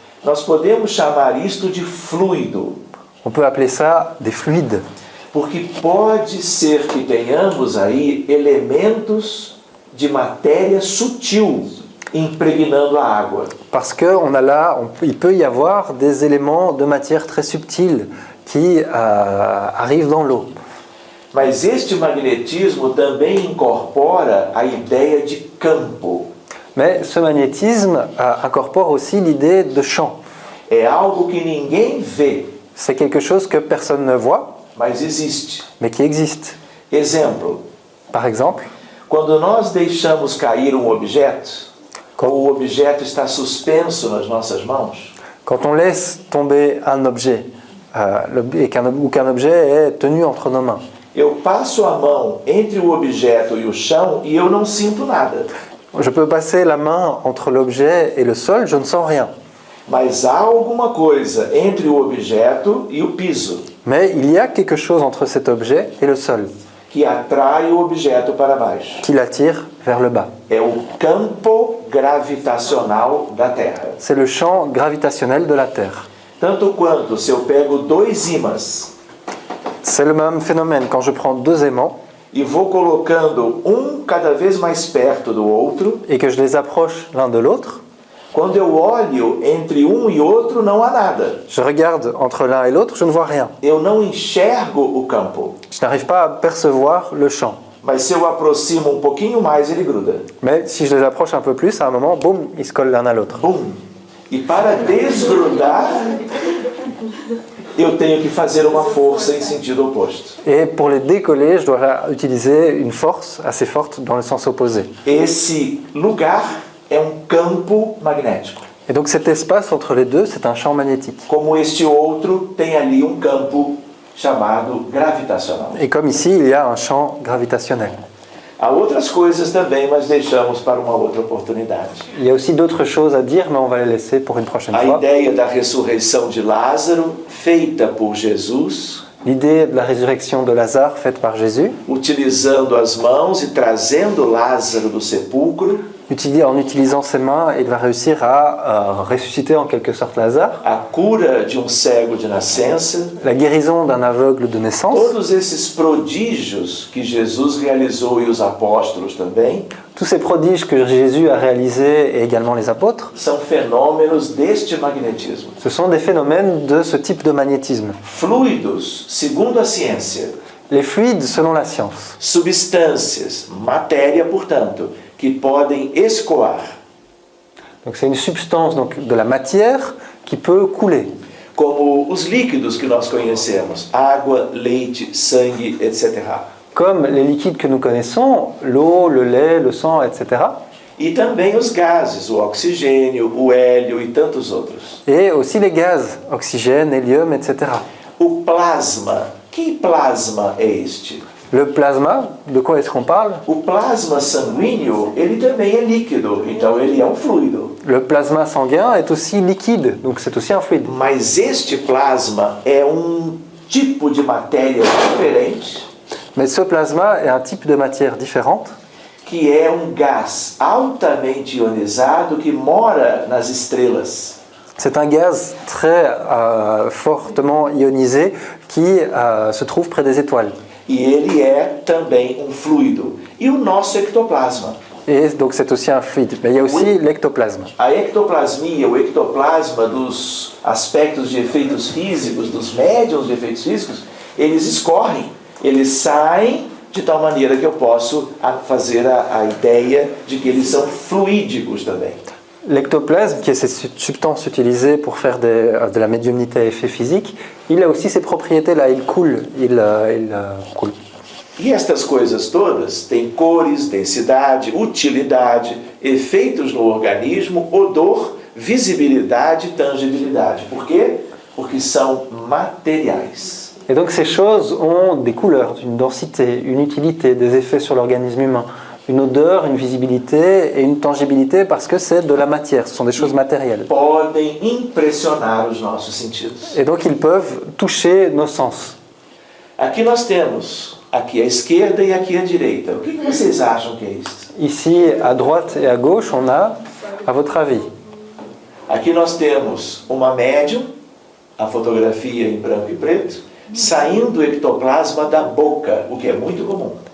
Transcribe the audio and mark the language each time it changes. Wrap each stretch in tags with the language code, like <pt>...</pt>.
<pt>Nós podemos chamar isto de fluido,</pt> <fr>On peut appeler ça des fluides,</fr> <pt>porque pode ser que tenhamos aí elementos de matéria sutil impregnando a água.</pt> <fr>parce qu'il peut y avoir des éléments de matière très subtils qui arrivent dans l'eau.</fr> <pt>Mas este magnetismo também incorpora a ideia de campo.</pt> <fr>Mais ce magnétisme incorpore aussi l'idée de champ.</fr> <pt>É algo que ninguém vê,</pt> <fr>C'est quelque chose que personne ne voit,</fr> <pt>mas existe.</pt> <fr>mais qui existe.</fr> <pt>Exemplo,</pt> <fr>Par exemple,</fr> <pt>quando nós deixamos cair um objeto, ou o objeto está suspenso nas nossas mãos,</pt> <fr>quand on laisse tomber un objet, ou qu'un objet est tenu entre nos mains,</fr> <pt>eu passo a mão entre o objeto e o chão e eu não sinto nada.</pt> <fr>je peux passer la main entre l'objet et le sol, je ne sens rien.</fr> <pt>Mas há alguma coisa entre o objeto e o piso</pt> <fr>Mais il y a quelque chose entre cet objet et le sol</fr> <pt>que atrai o objeto para baixo.</pt> <fr>qui l'attire vers le bas.</fr> <pt>É o campo gravitacional da Terra.</pt> <fr>C'est le champ gravitationnel de la Terre.</fr> <pt>Tanto quanto se eu pego dois ímãs</pt> <fr>C'est le même phénomène quand je prends deux aimants</fr> <pt>e vou colocando um cada vez mais perto do outro,</pt> <fr>et que je les approche l'un de l'autre,</fr> <pt>quando eu olho entre um e outro não há nada.</pt> <fr>je regarde entre l'un et l'autre, je ne vois rien.</fr> <pt>Eu não enxergo o campo.</pt> <fr>Je n'arrive pas à percevoir le champ.</fr> <pt>Mas se eu aproximo um pouquinho mais, ele gruda.</pt> <fr>Mais si je les approche un peu plus, à un moment, boum, ils se collent l'un à l'autre.</fr> <pt>Bum! E para desgrudar, eu tenho que fazer uma força em sentido oposto.</pt> <fr>Et pour les décoller, je dois utiliser une force assez forte dans le sens opposé.</fr> <pt>Esse lugar é um campo magnético.</pt> <fr>Et donc cet espace entre les deux, c'est un champ magnétique.</fr> <pt>Como este outro tem ali um campo chamado gravitacional.</pt> <fr>Et comme ici, il y a un champ gravitationnel.</fr> <pt>Há outras coisas também, mas deixamos para uma outra oportunidade.</pt> <fr>Il y a aussi d'autres choses à dire, mais on va les laisser pour une prochaine</fr> <pt>A</pt> <fr>fois.</fr> <pt>ideia da ressurreição de Lázaro, feita por Jesus,</pt> <fr>L'idée de la résurrection de Lazare faite par Jésus,</fr> <pt>utilizando as mãos e trazendo Lázaro do sepulcro,</pt> <fr>en utilisant ses mains, il va réussir à ressusciter en quelque sorte Lazare.</fr> <pt>a cura de um cego de nascença,</pt> <fr>La guérison d'un aveugle de naissance,</fr> <pt>todos esses prodígios que Jesus realizou e os apóstolos também,</pt> <fr>tous ces prodiges que Jésus a réalisés et également les apôtres,</fr> <pt>são fenômenos deste magnetismo.</pt> <fr>ce sont des phénomènes de ce type de magnétisme.</fr> <pt>Fluidos, segundo a ciência,</pt> <fr>Les fluides selon la science,</fr> <pt>substâncias, matéria, portanto, que podem escoar,</pt> <fr>donc c'est une substance donc, de la matière qui peut couler,</fr> <pt>como os líquidos que nós conhecemos, água, leite, sangue, etc.</pt> <fr>comme les liquides que nous connaissons, l'eau, le lait, le sang, etc.</fr> <pt>E também os gases, o oxigênio, o hélio e tantos outros.</pt> <fr>Et aussi les gaz, oxygène, hélium, etc.</fr> <pt>O plasma, que plasma é este?</pt> <fr>Le plasma, de quoi est-ce qu'on parle?</fr> <pt>O plasma sanguíneo, ele também é líquido, então ele é um fluido.</pt> <fr>Le plasma sanguin est aussi liquide, donc c'est aussi un fluide.</fr> <pt>Mas este plasma é um tipo de matéria diferente,</pt> <fr>Mais ce plasma est un type de matière différente,</fr> <pt>que é um gás altamente ionizado que mora nas estrelas.</pt> <fr>c'est un gaz très fortement ionisé qui se trouve près des étoiles.</fr> <pt>E ele é também um fluido. E o nosso ectoplasma.</pt> <fr>Et donc c'est aussi un fluide. Mais il y a aussi l'ectoplasme.</fr> <pt>A ectoplasmia, o ectoplasma dos aspectos de efeitos físicos, dos médiums de efeitos físicos, eles escorrem, eles saem de tal maneira que eu posso fazer a ideia de que eles são fluídicos também.</pt> <fr>L'ectoplasme, qui est cette substance utilisée pour faire de la médiumnité à effet physique, il a aussi ces propriétés-là, il coule, il coule.</fr> <pt>E estas coisas todas têm cores, densidade, utilidade, efeitos no organismo, odor, visibilidade, tangibilidade. Por quê? Porque são materiais.</pt> <fr>Et donc ces choses ont des couleurs, une densité, une utilité, des effets sur l'organisme humain, une odeur, une visibilité et une tangibilité parce que c'est de la matière, ce sont des choses matérielles.</fr> <pt>Podem impressionar os nossos sentidos.</pt> <fr>Et donc ils peuvent toucher nos sens.</fr> <pt>Aqui nós temos, aqui à esquerda e aqui à direita. O que vocês acham que é isso?</pt> <fr>Ici, à droite et à gauche, on a, à votre avis,</fr> <pt>Aqui nós temos uma médium, a fotografia em branco e preto, saindo o ectoplasma da boca, o que é muito comum.</pt>